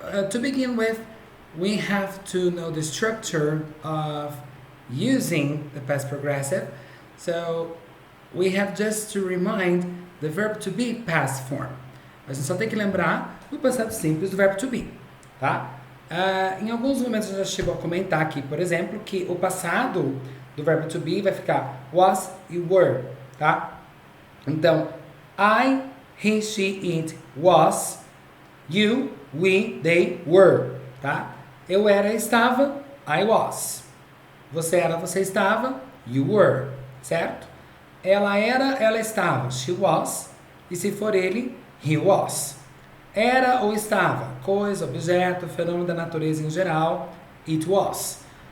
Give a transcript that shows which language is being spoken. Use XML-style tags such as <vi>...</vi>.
<en>To begin with, we have to know the structure of using the past progressive. So, we have just to remind the verb to be past form.</en> <pt>A gente só tem que lembrar do passado simples do verbo to be, tá? Em alguns momentos já chegou a comentar aqui, por exemplo, que o passado do verbo to be vai ficar was e were, tá?</pt> <en>Então, I, he, she, it, was, you, we, they, were, tá?</en> <pt>Eu era, estava,</pt> <en>I was.</en> <pt>Você era, você estava,</pt> <en>you were,</en> <pt>certo? Ela era, ela estava,</pt> <en>she was.</en> <pt>E se for ele,</pt> <en>he was.</en> <pt>Era ou estava, coisa, objeto, fenômeno da natureza em geral,</pt> <en>it was.</en>